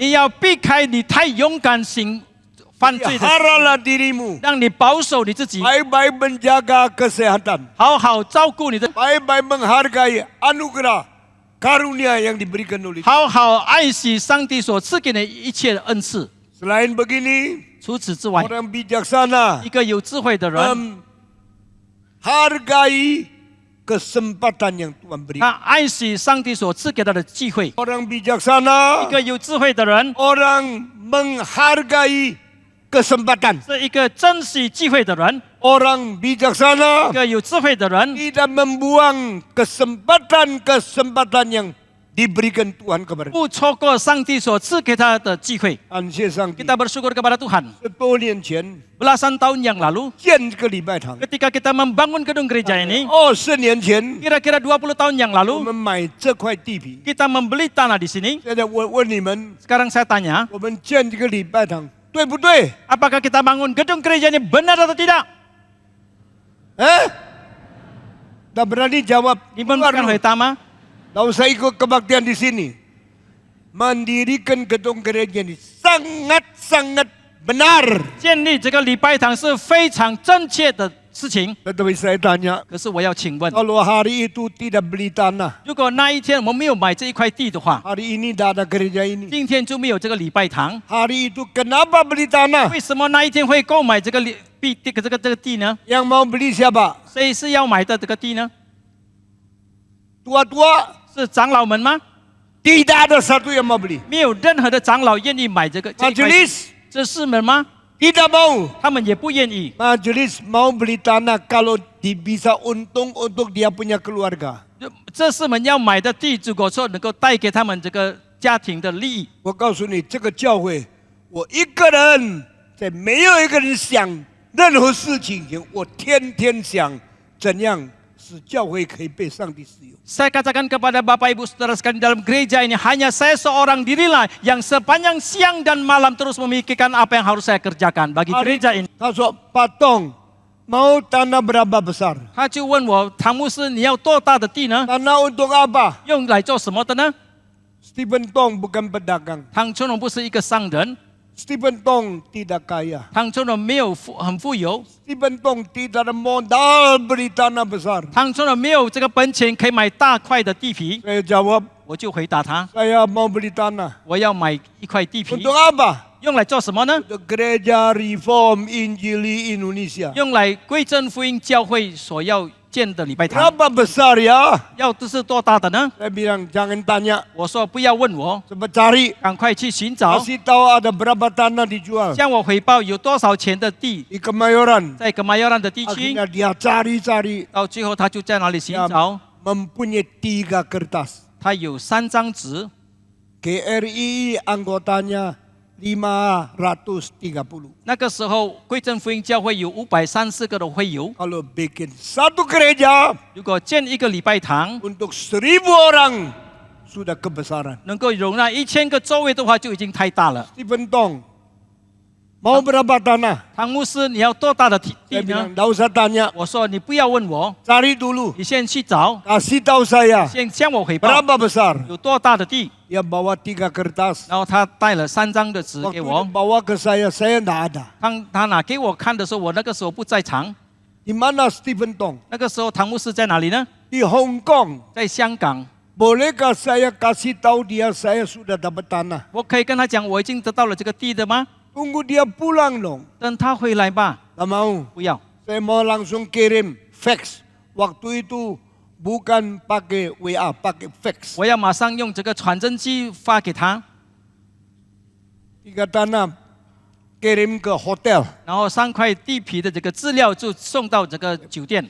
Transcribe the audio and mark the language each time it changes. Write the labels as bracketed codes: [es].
[zh] 你要避开你太勇敢行犯罪的， [id] Peliharalah dirimu, [zh] 让你保守你自己， [id] baik-baik menjaga kesehatan, [zh] 好好照顾你的， [id] baik-baik menghargai anugerah karunia yang diberikan oleh Tuhan. [zh] 好好爱惜上帝所赐给你一切的恩赐。 [id] Selain begini, [zh] 除此之外， [id] orang bijaksana [zh] 一个有智慧的人， [id] menghargai kesempatan yang Tuhan beri. [zh] 他爱惜上帝所赐给他的机会。 [id] Orang bijaksana, [zh] 一个有智慧的人 [id] orang menghargai kesempatan. [zh] 是一个珍惜机会的人， [id] Orang [zh] 一 [id] bijaksana [zh] 个有智慧的人 [id] tidak membuang kesempatan-kesempatan yang diberikan Tuhan kepada kita. [zh] 不错过上帝所赐给他的机会。感谢上帝。 [id] Kita bersyukur kepada Tuhan. [zh] 10多年前 [id] Belasan tahun yang lalu, [zh] 建这个礼拜堂， [id] ketika kita membangun gedung gereja ini, [zh] 20年前 [id] kira-kira 20 tahun yang [zh] 我 [id] lalu, [zh] 们买这块地皮。 [id] kita membeli tanah di sini. [zh] 现在我问你们， [id] Sekarang saya tanya, [zh] 我们建这个礼拜堂对不对？ [id] apakah kita bangun gedung gereja ini benar atau tidak? Tak berani jawab. Ni pun Keluar bukan dulu. hitam. Tak usah ikut kebaktian di sini. Mendirikan gedung gereja ini sangat-sangat benar. [zh] 建立这个礼拜堂是非常正确的事情。 [id] Tetapi saya tanya, [zh] 可是我要请问， [id] kalau hari itu tidak beli tanah, [zh] 如果那一天我们没有买这一块地的话， [id] hari ini tidak ada gereja ini. [zh] 今天就没有这个礼拜堂。 [id] Hari itu kenapa beli tanah? [zh] 为什么那一天会购买这个地呢？ [id] Yang mau beli siapa? [zh] 谁是要买的这个地呢？ [id] Tua-tua? [zh] 是长老们吗？ [id] Tidak ada satu yang mau beli. [zh] 没有任何的长老愿意买这一块地。 [id] Majelis [zh] 这是们吗？ [id] tidak mau. [zh] 他们也不愿意。 [id] Majelis mau beli tanah kalau bisa untung untuk dia punya keluarga. [zh] 这是们要买的地，如果说能够带给他们这个家庭的利益，我告诉你，这个教会，我一个人在没有一个人想任何事情前，我天天想怎样使教会可以被上帝使用。 [id] saya katakan kepada Bapak Ibu Saudara sekalian dalam gereja ini hanya saya seorang dirilah yang sepanjang siang dan malam terus memikirkan apa yang harus saya kerjakan bagi gereja ini. [zh] 他说：“巴东， [id] mau tanah berapa besar? [zh] 他就问我，唐牧师，你要多大的地呢？ [id] Tanah untuk apa? [zh] 用来做什么的呢？ [id] Stephen Tong bukan pedagang. [zh] 唐春荣不是一个商人， [id] Stephen Tong tidak kaya. [zh] 唐春荣没有很富有， [id] Stephen Tong tidak ada modal beli tanah besar. [zh] 唐春荣没有这个本钱可以买大块的地皮。 [id] Saya jawab, [zh] 我就回答他， [id] saya mau beli tanah. [zh] 我要买一块地皮， [id] Untuk apa? [zh] 用来做什么呢？ [id] Untuk Gereja Reform Injili Indonesia. [zh] 用来归正福音教会所要建的礼拜堂。 [id] Berapa besar ya? [zh] 要这是多大的呢？ [id] Saya bilang jangan tanya, [zh] 我说不要问我， [id] coba cari. [zh] 赶快去寻找， [id] Kasih tahu ada berapa tanah dijual [zh] 向我回报有多少钱的地 [id] di Kemayoran. [zh] 在Kemayoran的地区。 [id] Akhirnya dia cari-cari, [zh] 到最后他就在哪里寻 [id] dia [zh] 找？ [id] mempunyai 3 kertas. [zh] 他有3张纸， [id] GRI anggotanya 530. [zh] 那个时候归正福音教会有530个的会友。 [id] Kalau bikin satu gereja [zh] 如果建一个礼拜堂， [id] untuk 1000 orang sudah kebesaran. [zh] 能够容纳1000个座位的话，就已经太大了。 [id] Stephen Tong, mau berapa tanah? [zh] 唐牧师，你要多大的地 [id] Saya [zh] 呢 [id] bilang,？ tidak usah tanya, [zh] 我说你不要问我， [id] cari dulu. [zh] 你先去找， [id] Kasih tahu saya [zh] 先向我回报 [id] berapa besar. [zh] 有多大的地。 [id] Dia bawa 3 kertas. [zh] 然后他带了3张的纸 [id] Waktu [zh] 给 [id] dia [zh] 我， [id] bawa ke saya tidak ada. [zh] 当他拿给我看的时候，我那个时候不在场。 [id] Di mana Stephen Tong? [zh] 那个时候唐牧师在哪里呢？ [id] Di Hong Kong. [zh] 在香港。 [id] Bolehkah saya kasih tahu dia saya sudah dapat tanah? [zh] 我可以跟他讲我已经得到了这个地的吗？ [id] Tunggu dia pulang dong. [zh] 等他回来吧。 [id] Tak mau. [zh] 不要， [id] Saya mau langsung kirim fax. Waktu itu bukan pakai WA, pakai fax. [zh] 我要马上用这个传真机发给他， [id] 3 tanah kirim ke hotel. [zh] 然后3块地皮的这个资料就送到这个酒店。